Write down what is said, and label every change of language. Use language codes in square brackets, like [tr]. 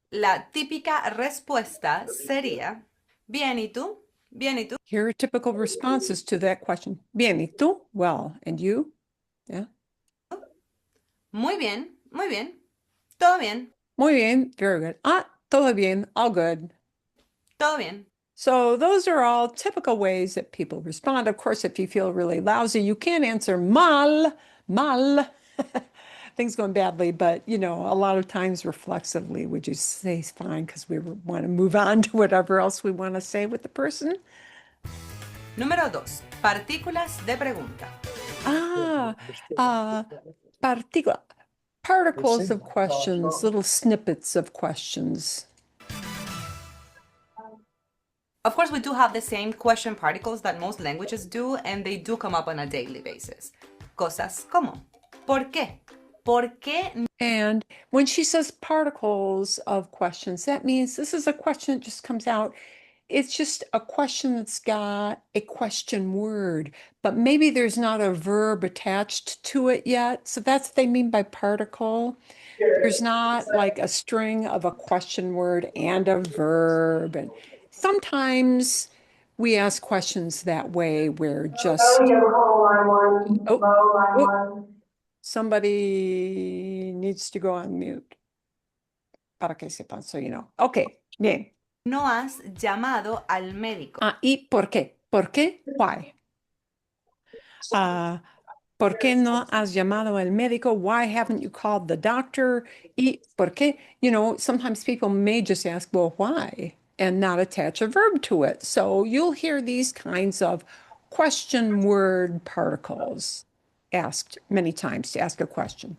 [es] La típica respuesta sería bien, ¿y tú? Bien, ¿y tú? [en] Here are typical responses to that question. [es] Bien, ¿y tú? [en] Well, and you? Yeah. [es] Muy bien, muy bien. Todo bien, Muy bien, [en] very good. [es] Todo bien, [en] all good. [es] todo bien. [en] So those are all typical ways that people respond. Of course, if you feel really lousy, you can answer [es] mal, mal. [en] Things going badly, but you know, a lot of times reflexively, we just say it's fine because we want to move on to whatever else we want to say with the person. [es] Número 2. Partículas de pregunta. [en] Particular particles of questions, little snippets of questions. Of course, we do have the same question particles that most languages do, and they do come up on a daily basis. Cosas como, ¿por qué? ¿Por qué? And when she says particles of questions, that means this is a question that just comes out. It's just a question that's got a question word, but maybe there's not a verb attached to it yet. So that's what they mean by particle. There's not like a string of a question word and a verb. And sometimes we ask questions that way where just, oh, somebody needs to go on mute. [es] Para que sepan, [en] so you know. Okay, [es] bien. No has llamado al médico. ¿Y por qué? ¿Por qué? [en] Why? [es] ¿Por qué no has llamado al médico? [en] Why haven't you called the doctor? [es] ¿Y por qué? [en] You know, sometimes people may just ask, well, why? And not attach a verb to it. So you'll hear these kinds of question word particles asked many times to ask a question.